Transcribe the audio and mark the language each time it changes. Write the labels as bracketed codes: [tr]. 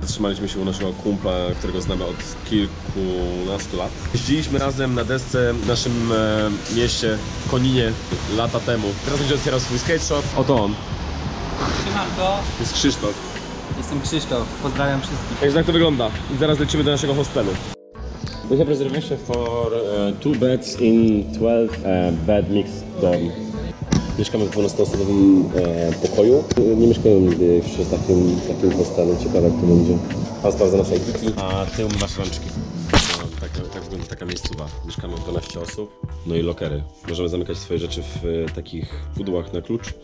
[pl] Zatrzymaliśmy się u naszego kumpla, którego znamy od kilkunastu lat. Jeździliśmy razem na desce w naszym mieście Koninie lata temu. Teraz będzie otwierał swój skate shop. Oto on. Siemanko, To jest Krzysztof. jestem Krzysztof, pozdrawiam wszystkich. Także tak to wygląda. I zaraz lecimy do naszego hostelu. [en] We have reservation for 2 beds in 12 bed mixed dorm. [pl] Mieszkamy w 12-osobowym pokoju. Nie mieszkałem nigdy w takim hostelu. Ciekawe jak to będzie. Pan sprawdza nasze ekipy, a ty umywasz rączki. Tak wygląda taka miejscowa. Mieszkamy 12 osób. No i lokery. Możemy zamykać swoje rzeczy w takich pudłach na klucz.